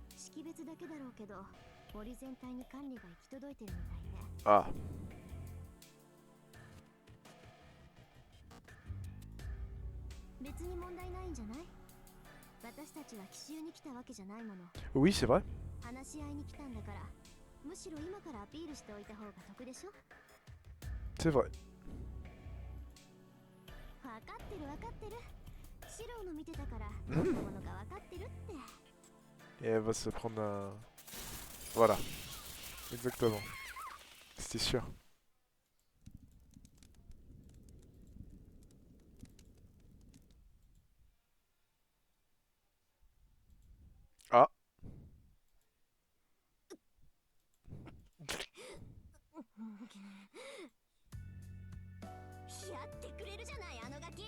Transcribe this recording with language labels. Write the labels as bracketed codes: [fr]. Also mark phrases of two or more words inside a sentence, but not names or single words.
[ja] 識別だけだろうけど、森全体に管理が行き届いてるみたいね。 [fr] Ah, [ja] 別に問題ないんじゃない？私たちは奇襲に来たわけじゃないもの。 [fr] oui, c'est vrai. [ja] 話し合いに来たんだから、むしろ今からアピールしておいた方が得でしょ。 [fr] C'est vrai. [ja] 分かってる分かってる。シロの見てたからどんなものか分かってるって。 [fr] Et elle va se prendre un... Voilà. Exactement. C'était sûr. Ah, [ja] やってくれるじゃないあのガキ。